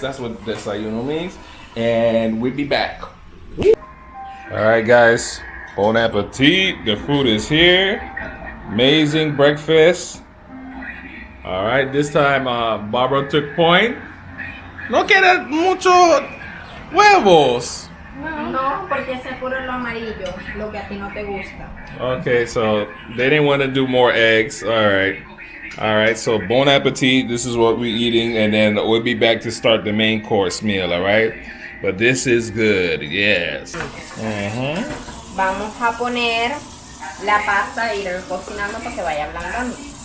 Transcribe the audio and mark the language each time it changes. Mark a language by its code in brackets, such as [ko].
[en] That's what desayuno means. And we'll be back. Alright guys, bon appetit. The food is here. Amazing breakfast. Alright, this time Barbara took point. [es] No queda mucho huevos. No, porque ese es puro lo amarillo, lo que a ti no te gusta. [en] Okay, so they didn't want to do more eggs. All right. So bon appetit. This is what we're eating, and then we'll be back to start the main course meal. All right. But this is good. Yes. [es] Vamos a poner la pasta e ir cocinando para que vaya ablandando.